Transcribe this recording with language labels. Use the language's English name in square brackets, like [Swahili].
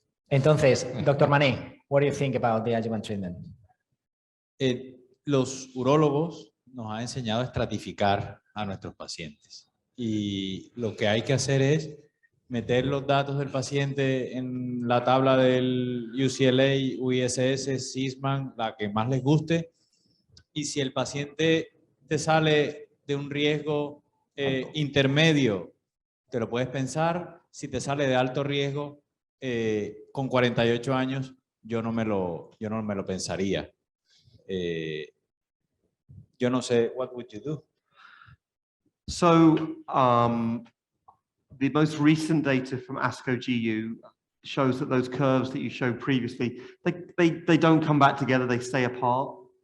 [Spanish] Entonces, doctor [English] Mané, what do you think about the adjuvant treatment? [Spanish] Los urólogos nos han enseñado a estratificar a nuestros pacientes. Y lo que hay que hacer es meter los datos del paciente en la tabla del UCLA, UISS, Sysman, la que más les guste. Y si el paciente te sale de un riesgo intermedio, te lo puedes pensar. Si te sale de alto riesgo, con 48 años, yo no me lo pensaría. Yo no sé, [English] what would you do? So the most recent data from ASCO GU shows that those curves that you showed previously, they don't come back together, they stay apart.